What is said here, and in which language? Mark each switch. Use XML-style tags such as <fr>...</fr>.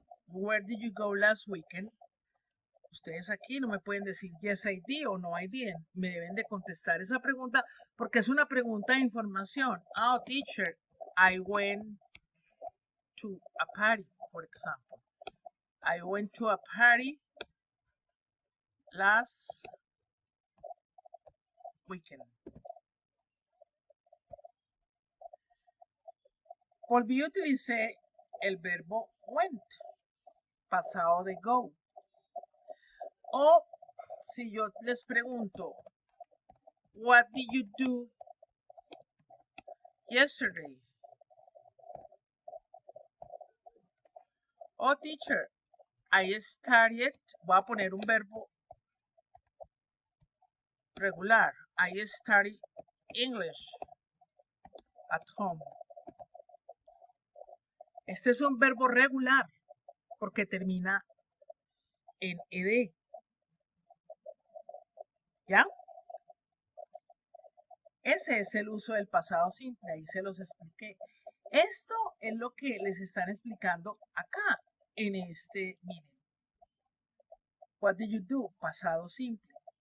<en>Where did you go last weekend?</en> <es>Ustedes aquí no me pueden decir</es> <en>yes I did</en> <es>o</es> <en>no I didn't.</en> <es>Me deben de contestar esa pregunta porque es una pregunta de información.</es> <en>Oh, teacher, I went to a party, for example. I went to a party last weekend.</en> <es>Volví a utilicé el verbo went, pasado de go. O si yo les pregunto,</es> <en>what did you do yesterday? Oh, teacher, I studied,</en> <es>voy a poner un verbo regular.</es> <en>I studied English at home.</en> <es>Este es un verbo regular porque termina en ed. ¿Ya? Ese es el uso del pasado simple, ahí se los expliqué. Esto es lo que les están explicando acá, en miren.</es> <en>What did you do?</en> <es>Pasado simple.</es>